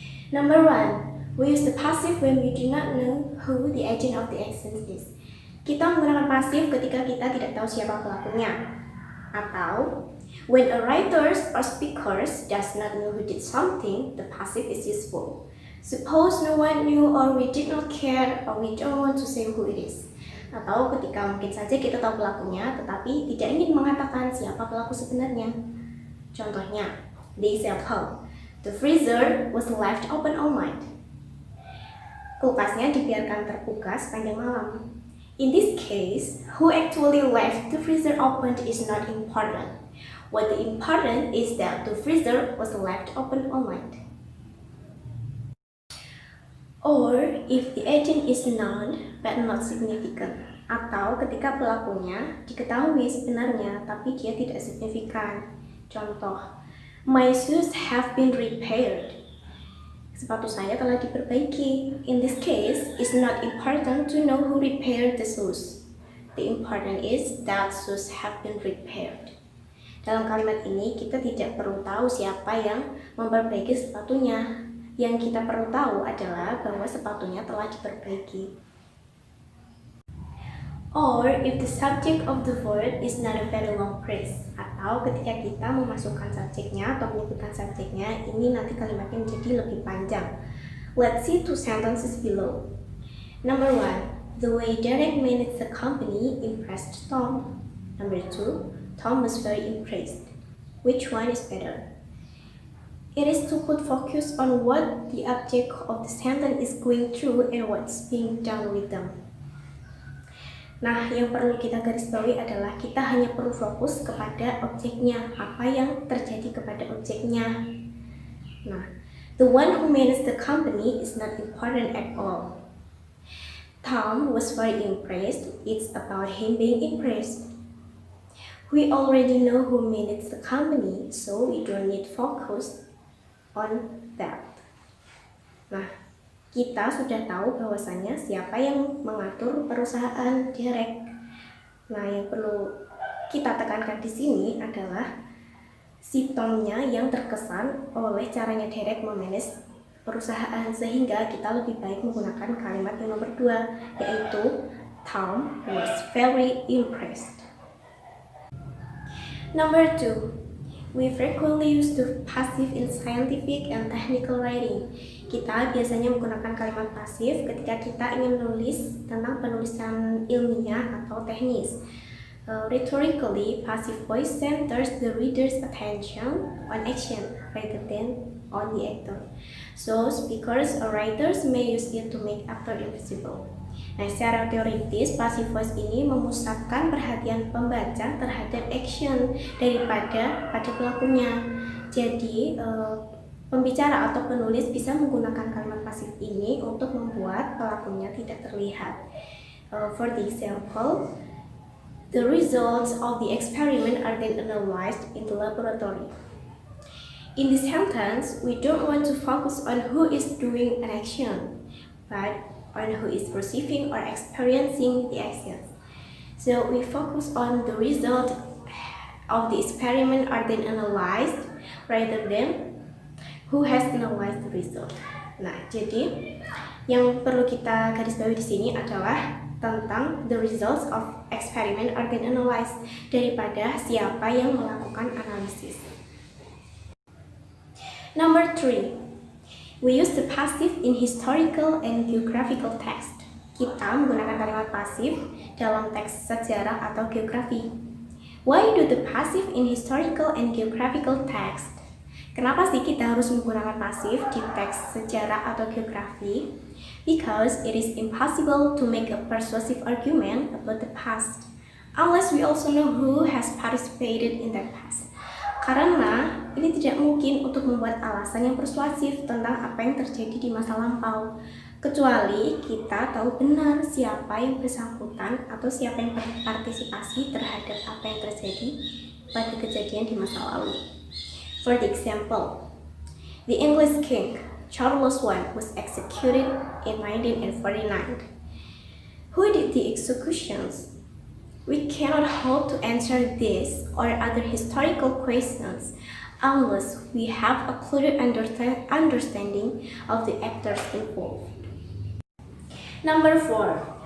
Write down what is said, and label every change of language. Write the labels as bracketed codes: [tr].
[en] Number one, we use the passive when we do not know who the agent of the action is. [id] Kita menggunakan pasif ketika kita tidak tahu siapa pelakunya. Atau, [en] when a writer or speaker does not know who did something, the passive is useful. Suppose no one knew or we did not care or we don't want to say who it is. [id] Atau ketika mungkin saja kita tahu pelakunya tetapi tidak ingin mengatakan siapa pelaku sebenarnya. Contohnya, [en] the example, the freezer was left open all night. [id] Kulkasnya dibiarkan terbuka sepanjang malam. [en] In this case, who actually left the freezer open is not important. What is important is that the freezer was left open all night. Or if the agent is known but not significant. [id] Atau ketika pelakunya diketahui sebenarnya tapi dia tidak signifikan. Contoh, [en] my shoes have been repaired. [id] Sepatu saya telah diperbaiki. [en] In this case, it's not important to know who repaired the shoes. The important is that shoes have been repaired. [id] Dalam kalimat ini, kita tidak perlu tahu siapa yang memperbaiki sepatunya. Yang kita perlu tahu adalah bahwa sepatunya telah diperbaiki. [en] Or if the subject of the word is not a very long phrase. [id] Atau ketika kita memasukkan subjeknya atau menyebutkan subjeknya, ini nanti kalimatnya menjadi lebih panjang. [en] Let's see two sentences below. Number one, the way Derek managed the company impressed Tom. Number two, Tom was very impressed. Which one is better? It is to put focus on what the object of the sentence is going through and what's being done with them. [id] Nah, yang perlu kita garis bawahi adalah kita hanya perlu fokus kepada objeknya, apa yang terjadi kepada objeknya. [en] Nah, the one who managed the company is not important at all. Tom was very impressed. It's about him being impressed. We already know who managed the company, so we don't need focus on that. [id] Nah, kita sudah tahu bahwasannya siapa yang mengatur perusahaan Derek. Nah, yang perlu kita tekankan di sini adalah si Tomnya yang terkesan oleh caranya Derek memanage perusahaan, sehingga kita lebih baik menggunakan kalimat yang nomor 2, yaitu [en] Tom was very impressed. Number 2, we frequently use the passive in scientific and technical writing. [id] Kita biasanya menggunakan kalimat pasif ketika kita ingin menulis tentang penulisan ilmiah atau teknis. [en] Rhetorically, passive voice centers the reader's attention on action rather than on the actor. So, speakers or writers may use it to make actor invisible. [id] Nah, secara teoritis, passive voice ini memusatkan perhatian pembaca terhadap action daripada pada pelakunya. Jadi, pembicara atau penulis bisa menggunakan kalimat pasif ini untuk membuat pelakunya tidak terlihat. [en] For the example, the results of the experiment are then analyzed in the laboratory. In this sentence, we don't want to focus on who is doing an action, but on who is perceiving or experiencing the actions. So we focus on the result of the experiment are then analyzed rather than who has analyzed the result. [id] Nah, jadi yang perlu kita garis bawahi di sini adalah tentang [en] the results of experiment are then analyzed [id] daripada siapa yang melakukan analisis. [en] Number 3, we use the passive in historical and geographical text. [id] Kita menggunakan kalimat pasif dalam teks sejarah atau geografi. [en] Why do the passive in historical and geographical text? [id] Kenapa sih kita harus menggunakan pasif di teks sejarah atau geografi? [en] Because it is impossible to make a persuasive argument about the past unless we also know who has participated in that past. [id] Karena ini tidak mungkin untuk membuat alasan yang persuasif tentang apa yang terjadi di masa lampau, kecuali kita tahu benar siapa yang bersangkutan atau siapa yang berpartisipasi terhadap apa yang terjadi pada kejadian di masa lalu. [en] For the example, the English king Charles I was executed in 1949. Who did the executions? We cannot hope to answer this or other historical questions unless we have a clear understanding of the actors involved. Number 4.